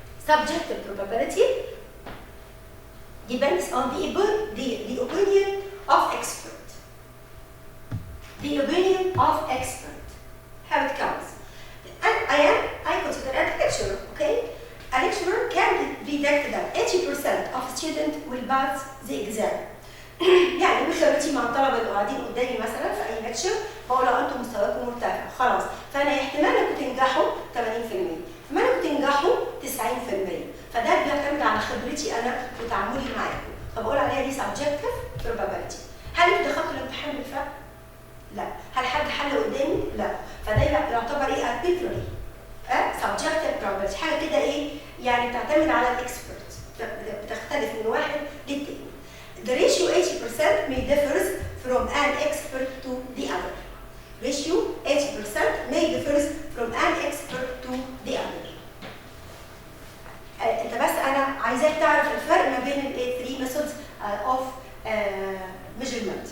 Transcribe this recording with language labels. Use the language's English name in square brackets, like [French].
[English] Subjective probability depends on the opinion of expert. The opinion of expert. How it comes. And I consider a lecturer, okay? A lecturer can predict that 80% of students will pass the exam. [Arabic] يعني مثل مع الطلبه اللي قاعدين قدامي مثلا في اي لكتشر بقول له انتم مستواكم مرتفع خلاص، فانا احتمال انكم تنجحوا 80%، احتمال انكم تنجحوا 90%. فده بيعتمد على خبرتي انا وتعاملي معاكم، فبقول عليها دي subjective probability. هل انتوا دخلتوا الامتحان بالفعل؟ لا. هل حد حل قدامي؟ لا. فده يعتبر ايه؟ arbitrary subjective probability، حاجه كده ايه؟ يعني بتعتمد على الاكسبرت، بتختلف من واحد للتاني. [English] The ratio 80% may differ from an expert to the other. Ratio 80% may differ from an expert to the other. [Arabic] انت بس انا عايزاك تعرف الفرق ما بين ال [English] 3 methods of measurement.